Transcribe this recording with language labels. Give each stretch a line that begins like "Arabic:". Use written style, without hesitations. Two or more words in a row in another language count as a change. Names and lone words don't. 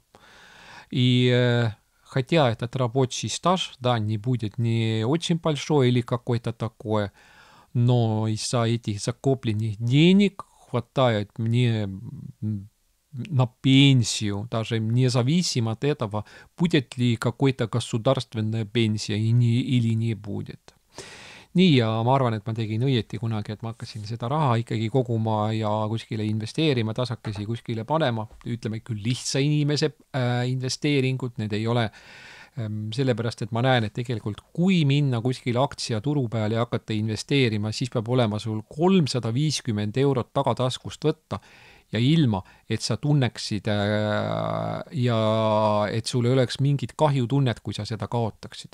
Russian: И хотя этот рабочий стаж, да, не будет не очень большой или какой-то такое, но из-за этих закопленных денег хватает мне на пенсию, даже независимо от этого, будет ли какой-то государственная пенсия или не будет.
Estonian: nii, ja ma arvan, et ma tegin õieti kunagi, et ma hakkasin seda raha ikkagi koguma ja kuskile investeerima, tasakesi kuskile panema, ütleme küll lihtsa inimese investeeringud, need ei ole sellepärast, et ma näen, et tegelikult kui minna kuskile aktsiaturu peale ja hakata investeerima, siis peab olema sul 350 eurot tagataskust võtta ja ilma, et sa tunneksid ja et sul ei oleks mingit kahjutunnet, kui sa seda kaotaksid.